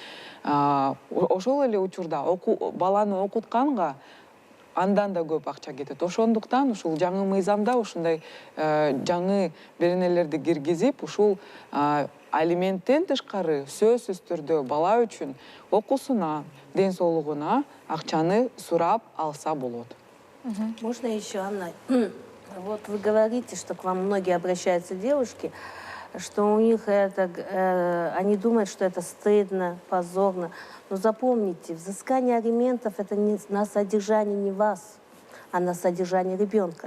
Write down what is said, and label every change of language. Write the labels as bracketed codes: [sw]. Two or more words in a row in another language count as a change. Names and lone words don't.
[ky] Ошол эле учурда баланы окутканга андан да көп акча кетет. Ошондуктан ушул жаңы мыйзамда ушундай жаңы беренелерди киргизип, ушул алименттен тышкары сөзсүз түрдө бала үчүн окуусуна, ден соолугуна акчаны сурап алса болот. [ru] Можно еще, Анна? Вот вы говорите, что к вам многие обращаются девушки, что у них это, они думают, что это стыдно, позорно. Но запомните, взыскание алиментов это не на содержание не вас, а на содержание ребенка.